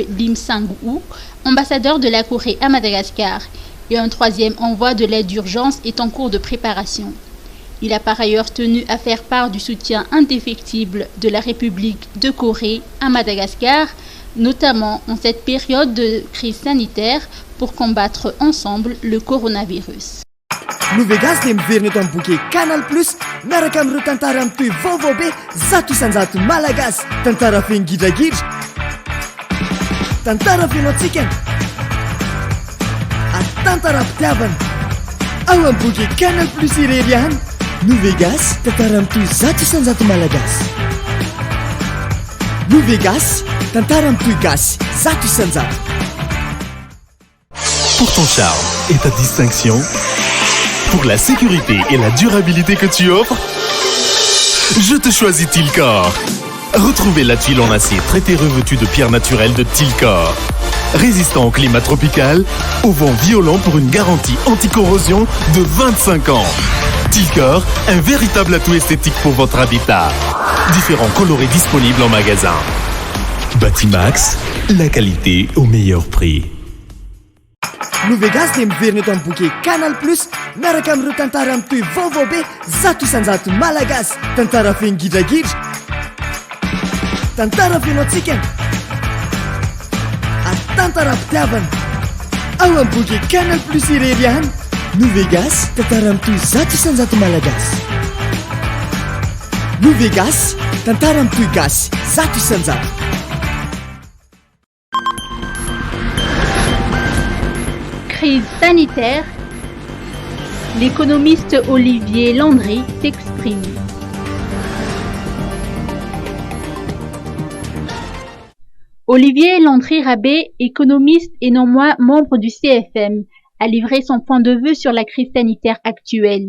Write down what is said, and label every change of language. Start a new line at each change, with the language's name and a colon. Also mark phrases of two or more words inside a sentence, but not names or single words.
French: Lim Sang-woo, ambassadeur de la Corée à Madagascar, et un 3e envoi de l'aide d'urgence est en cours de préparation. Il a par ailleurs tenu à faire part du soutien indéfectible de la République de Corée à Madagascar, notamment en cette période de crise sanitaire pour combattre ensemble le coronavirus.
Malagasy: Novegas dia miverina eto amin'ny boky Canal Plus miaraka amin'ireo tantara mitohy vaovao be zato isanjato malagasy, tantara feno gidragidra, tantara feno atsikana, ary tantaram-pitiavana. Ao amin'ny boky Canal Plus irery ihany. Novegas, tantara mitohy zato isanjato malagasy. Novegas, tantara mitohy gasy, zato isanjato.
French: Pour ton charme et ta distinction, pour la sécurité et la durabilité que tu offres, je te choisis Tilcor. Retrouvez la tuile en acier traité revêtue de pierres naturelles de Tilcor. Résistant au climat tropical, au vent violent pour une garantie anti-corrosion de 25 ans. Tilcor, un véritable atout esthétique pour votre habitat. Différents coloris disponibles en magasin. Batimax, la qualité au meilleur prix.
Malagasy: Novegas dia miverina eto amin'ny boky Canal Plus miaraka amin'ireo tantara mitohy vaovao be zato isanjato malagasy, tantara feno gidragidra, tantara feno atsikana, ary tantaram-pitiavana. Ao amin'ny boky Canal Plus irery ihany. Novegas, tantara mitohy zato isanjato malagasy. Novegas, tantara mitohy gasy, zato isanjato.
French: Crise sanitaire, l'économiste Olivier Landry s'exprime. Olivier Landry-Rabé, économiste et non moins membre du CFM, a livré son point de vue sur la crise sanitaire actuelle.